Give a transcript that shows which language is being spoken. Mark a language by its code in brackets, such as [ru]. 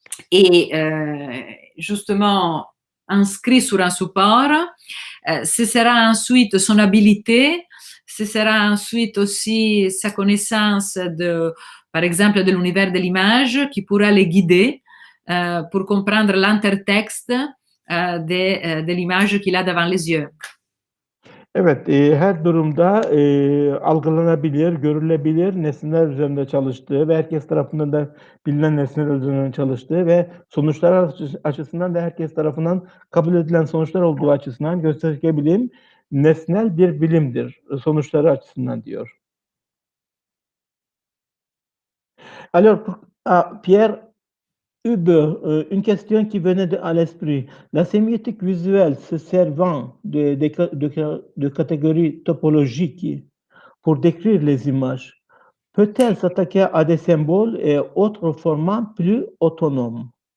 [fr] et justement inscrit sur un support, ce sera ensuite son habileté, ce sera ensuite aussi sa connaissance par exemple, de l'univers de l'image qui pourra les guider pour comprendre l'intertexte de l'image qu'il a devant les yeux. [tr] Evet, her durumda algılanabilir, görülebilir nesneler üzerinde çalıştığı ve herkes tarafından da bilinen nesneler üzerinde çalıştığı ve sonuçlar açısından da herkes tarafından kabul edilen sonuçlar olduğu açısından gösterge bilim nesnel bir bilimdir sonuçları açısından diyor. [fr] Alors, Pierre Uber, une question qui venait à l'esprit. La sémiotique visuelle se servant de catégories topologiques pour décrire les images, peut-elle s'attaquer à des symboles et autres formats plus autonomes?